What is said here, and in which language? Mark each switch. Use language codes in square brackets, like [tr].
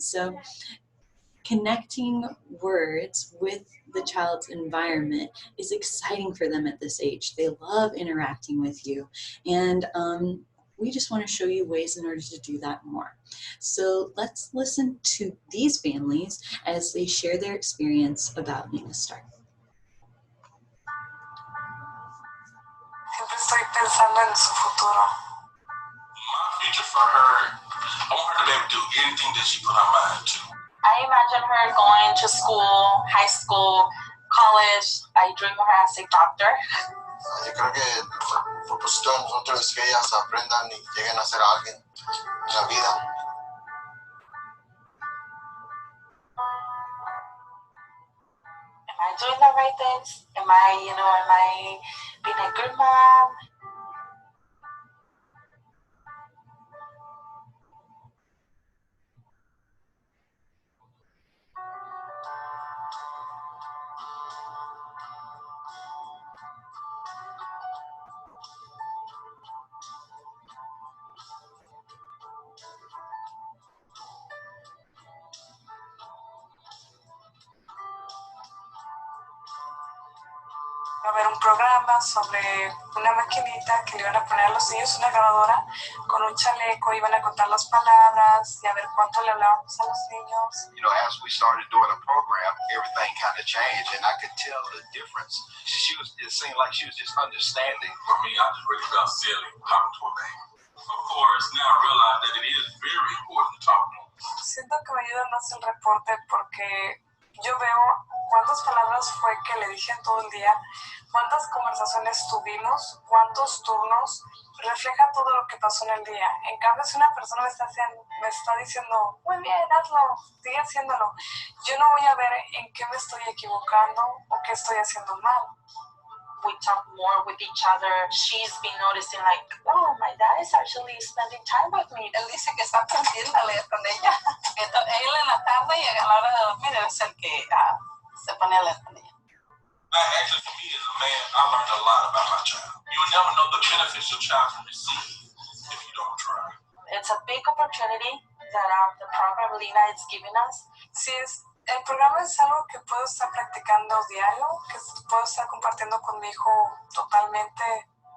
[en] So connecting words with the child's environment is exciting for them at this age. They love interacting with you, and we just want to show you ways in order to do that more. So let's listen to these families as they share their experience about LENA START. [es] Siempre estoy pensando en su futuro. [en] My future for her, I want her to be able to do anything that she put her mind to. I imagine her going to school, high school, college. I dream of her as a doctor. [es] Yo creo que el propósito de nosotros es que ellas aprendan y lleguen a ser alguien en la vida. [en] Am I doing the right things? Am I being a good mom? [es] Va a haber un programa sobre una maquinita que le iban a poner a los niños, una grabadora con un chaleco, iban a contar las palabras y a ver cuánto le hablábamos a los niños. [en] You know, as we started doing the program, everything kind of changed, and I could tell the difference. It seemed like she was just understanding. For me, I just really felt silly talking to a baby. Of course, now I realize that it is very important to talk to them. [es] Siento que me ayuda más el reporte porque yo veo cuántas palabras fue que le dije en todo el día, cuántas conversaciones tuvimos, cuántos turnos, refleja todo lo que pasó en el día. En cambio, si una persona me está diciendo, muy bien, hazlo, sigue haciéndolo, yo no voy a ver en qué me estoy equivocando o qué estoy haciendo mal. [en] We talk more with each other. She's been noticing like, oh, my dad is actually spending time with me. [es] Él dice que está aprendiendo a leer con ella. Él en la tarde y a la hora de dormir es el que se pone a leer con ella. [en] Actually, for me as a man, I learned a lot about my child. You will never know the benefits your child can receive if you don't try. It's a big opportunity that the program LENA is giving us. [es] Sí, el programa es algo que puedo estar practicando diario, que puedo estar compartiendo con mi hijo totalmente.